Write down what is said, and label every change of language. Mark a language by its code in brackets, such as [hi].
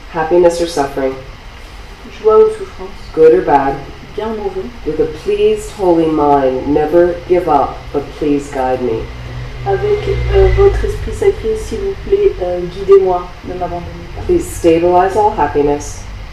[en] happiness or suffering, [fr] joie ou souffrance, [en] good or bad, [fr] bien ou mauvais, [en] with a pleased holy mind, never give up, but please guide me. [fr] avec votre esprit sacré, s'il vous plaît, guidez-moi, ne m'abandonnez pas. [en] Please stabilize all happiness,